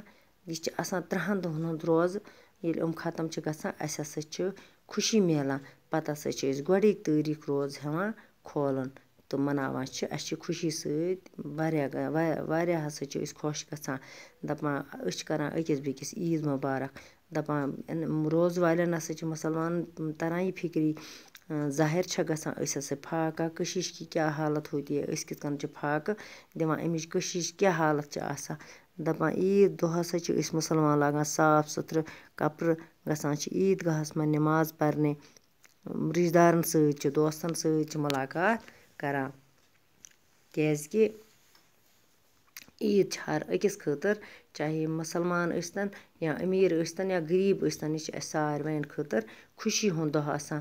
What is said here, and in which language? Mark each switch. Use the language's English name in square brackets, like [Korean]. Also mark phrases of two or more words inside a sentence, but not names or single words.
[Kashmiri] یہِ چھِ آسان 30 دۄہن ہُنٛد روزٕ، ییٚلہِ ختم چھِ گژھان اَسہِ ہسا چھِ خوشی میلان، پتہٕ ہسا چھِ أسۍ گۄڈٕے تٲریٖخ روزٕ ہٮ۪وان کھولُن تہٕ مناوان چھِ، اَسہِ چھِ خوشی سۭتۍ واریاہ ہسا چھِ أسۍ خۄش گژھان، دپان أسۍ چھِ کران أکِس بیٚکِس عیٖد مُبارک۔ دپان روزٕ والٮ۪ن ہسا چھِ مُسلمانن تران یہِ فِکری، ظٲہِر چھےٚ گژھان أسۍ ہسا فاقہ کشیش کی کیٛاہ [Urdu] حالت ہوتی ہے، [Kashmiri] أسۍ کِتھ کٔنۍ چھِ فاقہٕ دِوان، اَمِچ کشیش کیٛاہ حالت چھِ آسان۔ دپان عیٖد دۄہ ہسا چھِ أسۍ مُسلمان لاگان صاف سُتھرٕ کپرٕ، گژھان چھِ عیٖدگاہس منٛز نماز پرنہِ، رشتہٕ دارن سۭتۍ چھِ دوستن سۭتۍ چھِ ملاقات کران، کیٛازِ کہِ عیٖد چھِ ہر أکِس خٲطرٕ، چاہے مسلمان ٲسۍتن یا أمیٖر ٲسۍتن یا غریٖب ٲسۍتن، یہِ چھِ اَسہِ ساروٕیَن خٲطرٕ خوشی ہُنٛد دۄہ آسان۔